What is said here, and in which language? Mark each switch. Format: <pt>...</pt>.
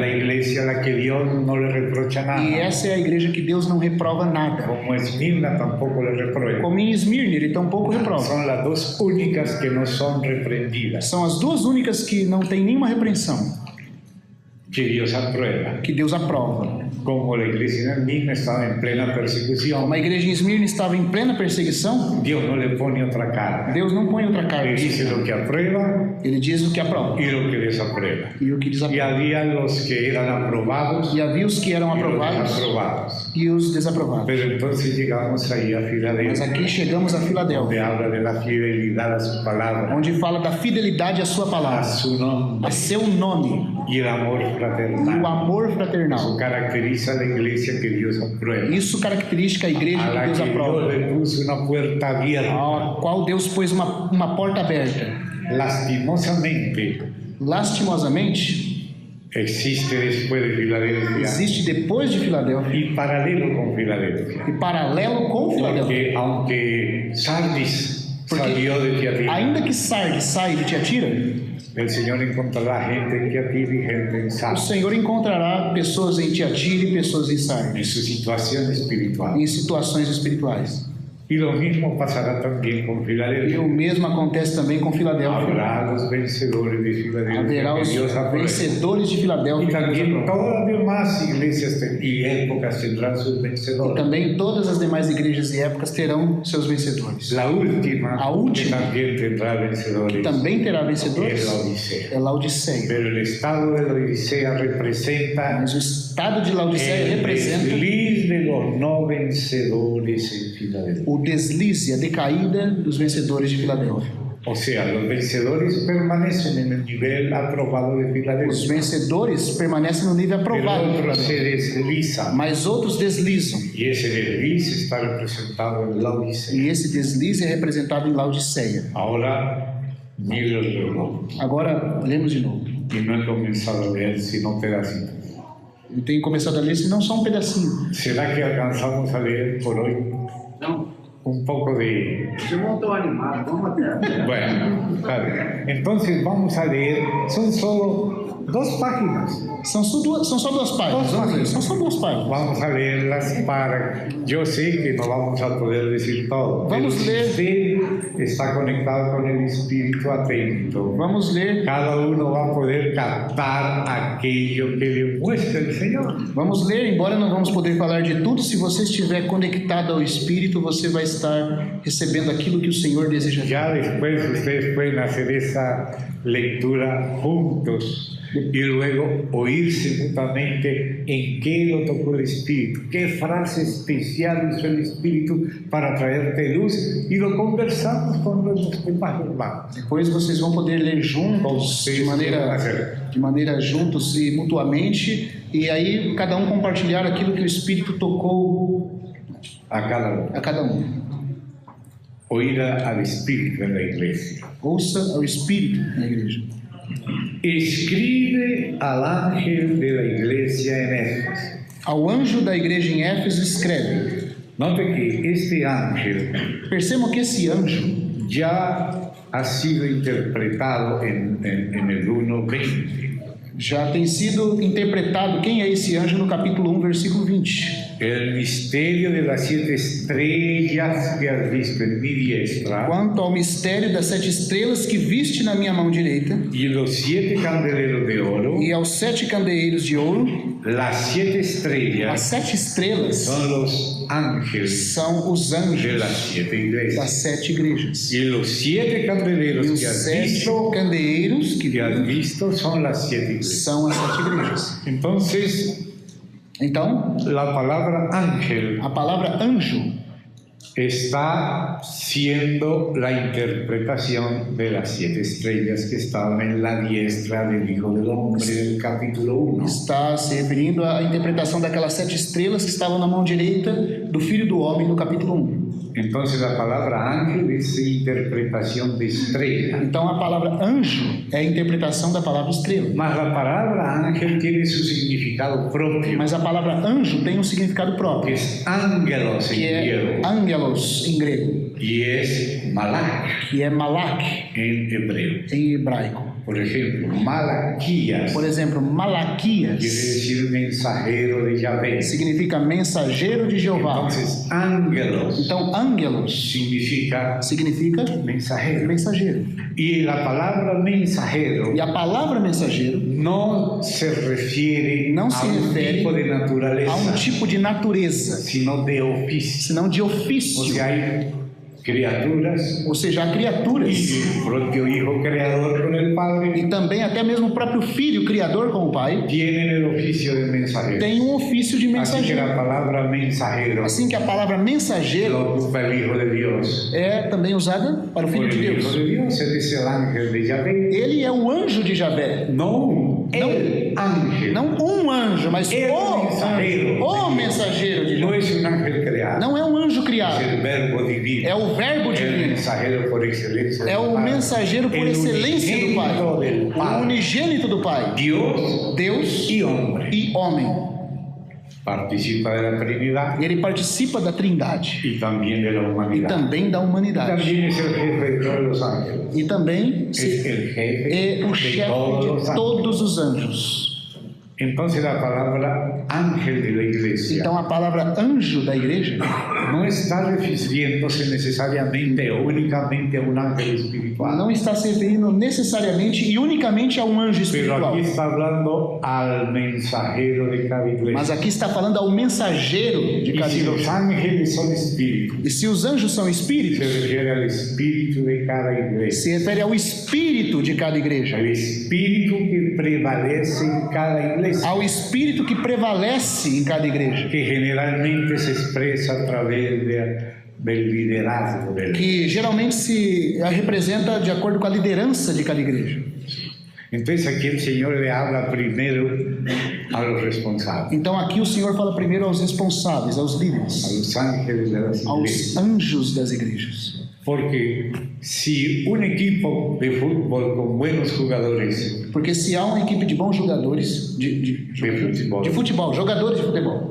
<es>la iglesia a la que Dios no le reprocha nada,</es> <pt>E essa é a igreja que Deus não reprova nada.</pt> <es>como Esmirna tampoco le reprueba.</es> <pt>Como em Esmirna, ele tampouco reprova.</pt> <es>Son las dos únicas que no son reprendidas,</es> <pt>São as duas únicas que não têm nenhuma repreensão,</pt> <es>que Dios aprueba.</es> <pt>que Deus aprova.</pt> <es>Como la iglesia de Esmirna estaba en plena persecución,</es> <pt>Como a igreja em Esmirna estava em plena perseguição,</pt> <es>Dios no le pone otra cara.</es> <pt>Deus não põe outra carga.</pt> <es>Le dice lo que aprueba</es> <pt>Ele diz o que aprova</pt> <es>y lo que desaprueba.</es> <pt>e o que</pt> <es>Y</es> <pt>desaprova.</pt> <es>había los que eran aprobados</es> <pt>E havia os que eram</pt> <es>y los</es> <pt>aprovados</pt> <es>desaprobados.</es> <pt>e os desaprovados.</pt> <es>Pero entonces llegamos ahí a</es> <pt>Mas</pt> <es>Filadelfia,</es> <pt>aqui chegamos a</pt> <es>donde</es> <pt>Filadélfia,</pt> <es>habla de la fidelidad a su palabra,</es> <pt>onde fala da fidelidade à sua</pt> <es>a</es> <pt>palavra,</pt> <es>su nombre</es> <pt>a seu nome</pt> <es>y el amor</es> <pt>e o</pt> <es>fraternal.</es> <pt>amor</pt> <es>Eso</es> <pt>fraternal.</pt> <es>caracteriza a la iglesia que Dios aprueba,</es> <pt>Isso caracteriza a igreja</pt> <es>a</es> <pt>que</pt> <es>la</es> <pt>Deus</pt> <es>que Dios</es> <pt>aprova,</pt> <es>le puso una puerta abierta.</es> <pt>a qual Deus pôs uma porta aberta.</pt> <es>Lastimosamente,</es> <pt>Lastimosamente,</pt> <es>existe después de Filadelfia</es> <pt>existe depois de Filadélfia</pt> <es>y paralelo con Filadelfia.</es> <pt>e paralelo com Filadélfia.</pt> <es>Porque aunque Sardis</es> <pt>Porque</pt> <es>salió de Tiatira,</es> <pt>ainda que Sardes sai de Tiatira,</pt> <es>el Señor encontrará gente en Tiatira y gente en</es> <pt>o</pt> <es>Sardis,</es> <pt>Senhor encontrará pessoas em Tiatira e pessoas em</pt> <es>en</es> <pt>Sardes,</pt> <es>su situación espiritual.</es> <pt>em situações espirituais.</pt> <es>Y lo mismo pasará también con</es> <pt>E</pt> <es>Filadelfia.</es> <pt>o mesmo acontece também com Filadélfia.</pt> <es>Habrá los vencedores de Filadelfia</es> <pt>Haverá</pt> <es>que</es> <pt>os</pt> <es>Dios aprueba.</es> <pt>vencedores de</pt> <es>Y</es> <pt>Filadélfia.</pt> <es>también todas las demás iglesias y épocas tendrán sus</es> <pt>E</pt> <es>vencedores.</es> <pt>também todas as demais igrejas e épocas terão seus vencedores.</pt> <es>La última,</es> <pt>A última,</pt> <es>que también tendrá vencedores,</es> <pt>Também terá</pt> <es>es</es> <pt>vencedores.</pt> <es>Laodicea.</es> <pt>É Laodiceia.</pt> <es>Pero el estado de Laodicea representa</es> <pt>Mas o estado de Laodiceia</pt> <es>el</es> <pt>representa</pt> <es>desliz de los no vencedores en Filadelfia.</es> <pt>o deslize, a decaída dos vencedores de Filadélfia.</pt> <es>O sea, los vencedores permanecen en el nivel aprobado de</es> <pt>Os</pt> <es>Filadelfia,</es> <pt>vencedores permanecem no nível</pt> <es>pero</es> <pt>aprovado, de</pt> <es>otros se</es> <pt>Filadélfia,</pt> <es>deslizan.</es> <pt>mas outros deslizam.</pt> <es>Y ese desliz está representado en Laodicea.</es> <pt>E esse deslize é representado em Laodiceia.</pt> <es>Ahora, mire el reloj.</es> <pt>Agora, lemos de novo.</pt> <es>Y no he comenzado a leer sino pedacitos.</es> <pt>Eu tenho começado a ler, se não só um pedacinho.</pt> <es>¿Será que alcanzamos a leer por hoy</es> <pt>Não,</pt> <es>un poco de...</es> <pt>eu não estou animado, vamos até.</pt> <es>Bueno, claro. Entonces vamos a leer, son solo 2 páginas.</es> <pt>São só duas páginas. Vamos ler. São só 2 páginas.</pt> <es>Vamos a leerlas para... Yo sé que no vamos a poder decir todo.</es> <pt>Vamos</pt> <es>pero si</es> <pt>leer.</pt> <es>usted está conectado con el espíritu atento,</es> <pt>Vamos ler.</pt> <es>cada uno va a poder captar aquello que le muestra el Señor.</es> <pt>Vamos ler, embora não vamos poder falar de tudo, se você estiver conectado ao Espírito, você vai estar recebendo aquilo que o Senhor deseja.</pt> <es>Ya después ustedes pueden hacer esa lectura juntos y luego oírse mutuamente en qué lo tocó el Espíritu, qué frase especial usó el Espíritu para traerte luz, y lo conversamos con los demás hermanos.</es> <pt>Depois vocês vão poder ler juntos, de maneira juntos e mutuamente, e aí cada um compartilhar aquilo que o Espírito tocou</pt> <es>A cada uno.</es> <pt>a cada um.</pt> <es>Oír al Espíritu en la iglesia.</es> <pt>Ouça ao Espírito na igreja.</pt> <es>Escribe al ángel de la iglesia en Éfeso.</es> <pt>Ao anjo da igreja em Éfeso escreve.</pt> <es>Note que este ángel</es> <pt>Percebam que esse anjo</pt> <es>ya ha sido interpretado en el 1:20.</es> <pt>já tem sido interpretado. Quem é esse anjo no capítulo 1, versículo 20?</pt> <es>El misterio de las 7 estrellas que has visto en mi diestra</es> <pt>Quanto ao mistério das 7 estrelas que viste na minha mão direita,</pt> <es>y los 7 candeleros de oro.</es> <pt>e aos 7 candeeiros de ouro,</pt> <es>Las 7</es> <pt>as</pt> <es>estrellas</es> <pt>7 estrelas</pt> <es>son los ángeles</es> <pt>são os</pt> <es>de</es> <pt>anjos</pt> <es>las 7</es> <pt>das</pt> <es>iglesias.</es> <pt>7 igrejas.</pt> <es>Y los 7</es> <pt>E</pt> <es>candeleros</es> <pt>os</pt> <es>que has</es> <pt>7</pt> <es>visto,</es> <pt>candeeiros</pt> <es>son las 7 iglesias.</es> <pt>são as 7 igrejas.</pt> <es>Entonces,</es> <pt>Então,</pt> <es>la palabra ángel</es> <pt>a palavra anjo</pt> <es>está siendo la interpretación de las 7 estrellas que estaban en la diestra del Hijo del Hombre del capítulo 1.</es> <pt>está se referindo à interpretação daquelas 7 estrelas que estavam na mão direita do Filho do Homem no capítulo 1.</pt> <es>Entonces la palabra ángel es interpretación de estrella.</es> <pt>Então, a palavra anjo é a interpretação da palavra estrela.</pt> <es>Mas la palabra ángel tiene su significado propio,</es> <pt>Mas a palavra anjo tem um significado</pt> <es>que</es> <pt>próprio,</pt> <es>es ángelos</es> <pt>que</pt> <es>en</es> <pt>é</pt> <es>griego</es> <pt>angelos em grego,</pt> <es>y es malach</es> <pt>que é malak</pt> <es>en hebreo.</es> <pt>em hebraico.</pt> <es>Por ejemplo, Malaquías</es> <pt>Por exemplo,</pt> <es>quiere</es> <pt>Malaquias</pt> <es>decir mensajero de Yahvé.</es> <pt>significa mensageiro de Jeová.</pt> <es>Entonces, ángelos</es> <pt>Então, ángelos</pt> <es>significa</es> <pt>significa</pt> <es>mensajero.</es> <pt>mensageiro.</pt> <es>Y la palabra mensajero</es> <pt>E a palavra mensageiro</pt> <es>no se refiere</es> <pt>Não</pt> <es>a</es> <pt>se</pt> <es>un</es> <pt>refere</pt> <es>tipo de</es> <pt>a um</pt> <es>naturaleza,</es> <pt>tipo de natureza,</pt> <es>sino de oficio.</es> <pt>senão de</pt> <es>O</es> <pt>ofício.</pt> <es>sea, hay criaturas</es> <pt>Ou seja, há criaturas</pt> <es>y el propio Hijo Creador con el Padre</es> <pt>e também até mesmo o próprio Filho, Criador com o Pai,</pt> <es>tienen el oficio de mensajero.</es> <pt>tem um ofício de</pt> <es>Así que</es> <pt>mensageiro.</pt> <es>la palabra mensajero</es> <pt>Assim que a palavra mensageiro</pt> <es>lo ocupa el Hijo de Dios.</es> <pt>é também usada para o Filho</pt> <es>Por</es> <pt>de</pt> <es>el Hijo</es> <pt>Deus.</pt> <es>de Dios, él es el ángel de Yahvé.</es> <pt>Ele é o anjo de Javé,</pt> <es>No el ángel.</es> <pt>Não um anjo, mas</pt> <es>El mensajeiro.</es> <pt>o mensageiro de</pt> <es>No</es> <pt>Deus.</pt> <es>es un ángel creado.</es> <pt>Não é um anjo</pt> <es>Es</es> <pt>criado,</pt> <es>el verbo divino.</es> <pt>é o verbo</pt> <es>El</es> <pt>divino.</pt> <es>mensajero por excelencia.</es> <pt>É</pt> <es>del</es> <pt>o</pt> <es>Padre.</es> <pt>mensageiro por</pt> <es>El</es> <pt>excelência do Pai.</pt> <es>unigénito del</es> <pt>O</pt> <es>Padre.</es> <pt>unigênito do Pai.</pt> <es>Dios</es> <pt>Deus</pt> <es>y hombre.</es> <pt>e homem.</pt> <es>Participa de la Trinidad</es> <pt>Ele participa da Trindade</pt> <es>y también de la</es> <pt>e</pt> <es>humanidad.</es> <pt>também da humanidade.</pt> <es>También es el jefe de todos los ángeles.</es> <pt>E também</pt> <es>Es el jefe</es> <pt>é o</pt> <es>de</es> <pt>chefe</pt> <es>todos los</es> <pt>de</pt> <es>ángeles.</es> <pt>todos os anjos.</pt> <es>Entonces la palabra ángel de la iglesia</es> <pt>Então a palavra anjo da igreja</pt> <es>no está refiriéndose necesariamente o únicamente a un ángel espiritual,</es> <pt>não está se referindo necessariamente e unicamente a um anjo</pt> <es>pero</es> <pt>espiritual.</pt> <es>aquí está hablando al mensajero de cada</es> <pt>Mas</pt> <es>iglesia.</es> <pt>aqui está falando ao mensageiro de</pt> <es>Y</es> <pt>cada</pt> <es>si los</es> <pt>igreja.</pt> <es>ángeles son espíritus,</es> <pt>E se os anjos são</pt> <es>se</es> <pt>espíritos,</pt> <es>refiere al espíritu de cada iglesia,</es> <pt>se refere ao espírito de cada igreja,</pt> <es>el espíritu que prevalece en cada iglesia,</es> <pt>ao espírito que prevalece em cada igreja,</pt> <es>que generalmente se expresa a través del liderazgo del</es> <pt>que geralmente se representa de acordo com a liderança de cada igreja.</pt> <es>Entonces aquí el Señor le habla primero a los responsables,</es> <pt>Então aqui o Senhor fala primeiro aos responsáveis, aos</pt> <es>a</es> <pt>líderes,</pt> <es>los ángeles de las</es> <pt>aos</pt> <es>iglesias.</es> <pt>anjos das igrejas.</pt> <es>Porque si un equipo de fútbol con buenos jugadores,</es> <pt>Porque se há uma equipe de bons jogadores de futebol, jogadores de futebol,</pt>